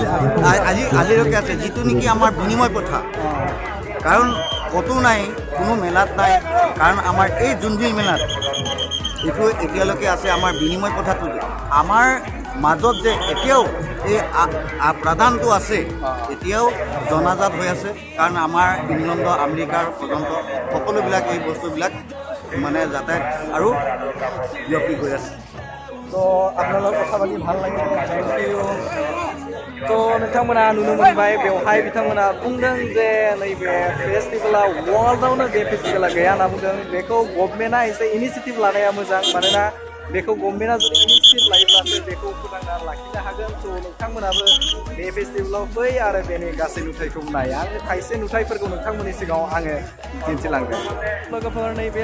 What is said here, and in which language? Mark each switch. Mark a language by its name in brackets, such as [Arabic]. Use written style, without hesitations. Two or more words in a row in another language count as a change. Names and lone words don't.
[Assamese] আজিলৈকে আছে যিটো নেকি আমাৰ বিনিময় প্ৰথা কাৰণ ক'তো নাই কোনো মেলাত নাই কাৰণ আমাৰ এই জোনবিল মেলাত এইটো এতিয়ালৈকে আছে আমাৰ বিনিময় প্ৰথাটো আমাৰ মাজত যে এতিয়াও এই প্ৰাধানটো আছে এতিয়াও জনাজাত হৈ আছে কাৰণ আমাৰ ইংলেণ্ড আমেৰিকাৰ পৰ্যন্ত সকলোবিলাক এই বস্তুবিলাক মানে যাতায়াত আৰু বিয়পি গৈ আছে তো আপোনালোক কথা পাতি ভাল লাগে তো [Bodo] नोंथांमोना नुनो मोनबाय बेवहाय बिथांमोना बुंदों जे नैबे फेस्टिभेला वर्ल्डआवनो बे फेस्टिभेला गैया होनना बुंदों बेखौ गभर्नमेन्टआ एसे इनिशिएटिभ लानाया मोजां मानोना बेखौ गभर्नमेन्टआ जुदि इनिशिएटिभ लायोब्लासो बेखौ फोथांना लाखिनो हागोन स' नोंथांमोनाबो बे फेस्टिभेलाव फै आरो बेनि गासै नुथायखौ नाय आङो खायसे नुथायफोरखौ नोंथांमोननि सिगाङाव आङो दिन्थिलांगोन लोगोफोर नैबे